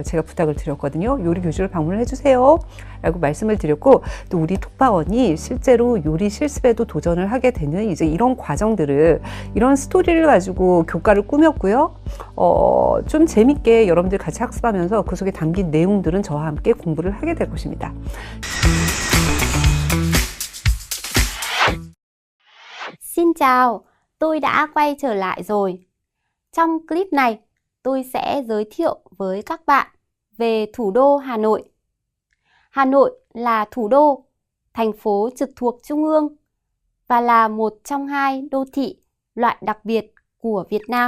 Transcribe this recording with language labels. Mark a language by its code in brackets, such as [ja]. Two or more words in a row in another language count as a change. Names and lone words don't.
[ko] 제가 부탁을 드렸거든요. 요리 교실을 방문을 해주세요. 라고 말씀을 드렸고, 또 우리 톡파원이 실제로 요리 실습에도 도전을 하게 되는 이제 이런 과정들을, 이런 스토리를 가지고 교과를 꾸몄고요. 좀 재밌게 여러분들 같이 학습하면서 그 속에 담긴 내용들은 저와 함께 공부를 하게 될 것입니다. [vi] Xin chào, tôi đã quay trở lại rồi. Trong clip này, tôi sẽ giới thiệu với các bạn về thủ đô Hà Nội. Hà Nội là thủ đô, thành phố trực thuộc Trung ương và là một trong hai đô thị loại đặc biệt của Việt Nam.